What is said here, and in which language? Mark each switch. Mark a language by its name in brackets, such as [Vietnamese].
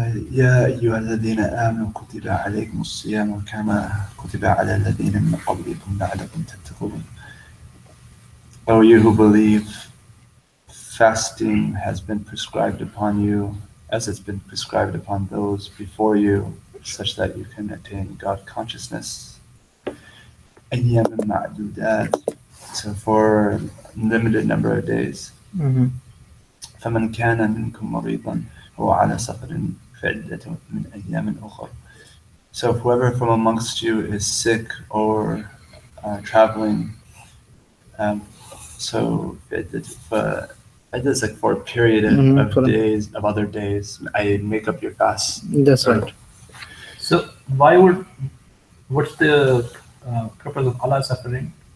[Arabic] يا أيها الذين آمنوا كتب عليكم الصيام كما كتب على الذين من قبلكم لعلكم تتقون. [English] O you who believe, fasting has been prescribed upon you as it's been prescribed upon those before you, such that you can attain God consciousness. [Arabic] أيام معدودات, [English] so for a limited number of days. [Arabic] فمن كان منكم مريضا أو على سفر فعدة من أيام أخرى. [English] So if whoever from amongst you is sick or traveling, so it's like for a period of days, of other days, I make up your fast. That's right. So what's the purpose of Allah suffering?